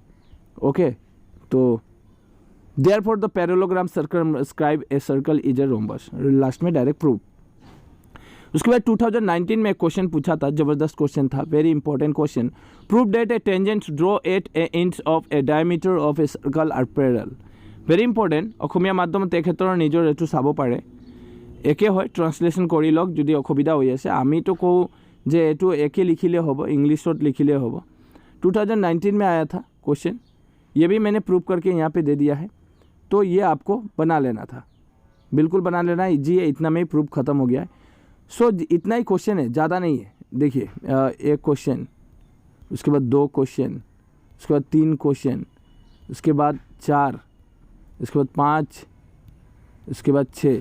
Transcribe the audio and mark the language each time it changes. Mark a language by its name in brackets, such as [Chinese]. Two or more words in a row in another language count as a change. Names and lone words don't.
[English] ओके, तो therefore the parallelogram circumscribe a circle is a rhombus, लास्ट में direct proof. [Hindi] उसके बाद 2019 में क्वेश्चन पूछा था, ज़बरदस्त क्वेश्चन था, [English] very important question. proof that a tangent draw at a inch of a diameter of a circle are parallel. very important. [Assamese] অসমীয়া মাধ্যমত তেখেতৰ নিজৰ এইটো চাব পাৰে, একে হয়, ট্ৰান্সলেশ্যন কৰি লওক যদি অসুবিধা হৈ আছে। আমিতো কওঁ যে এইটো একে লিখিলে হ'ব, इंग्लिशত লিখিলে হ'ব। [Hindi] 2019 में आया था क्वेश्चन, ये भी मैंने प्रूफ करके यहाँ पे दे दिया है, तो ये आपको बना लेना था, बिल्कुल बना लेना है, इजी है, इतना में ही प्रूफ ख़त्म हो गया है। सो इतना ही क्वेश्चन है, ज़्यादा नहीं है। देखिए एक क्वेश्चन, उसके बाद 2 क्वेश्चन, उसके बाद 3 क्वेश्चन, उसके बाद 4, उसके बाद 5, उसके बाद 6।